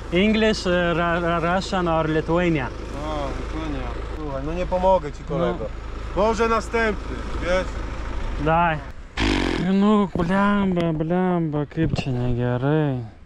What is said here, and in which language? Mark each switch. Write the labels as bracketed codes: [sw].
[en] English, Russian or Lithuania. [pl] A, Lithuania. Słuchaj, no nie pomogę ci, kolego. Może następny, wiesz? [lt] Dai. Nu, blemba, kaip čia negerai.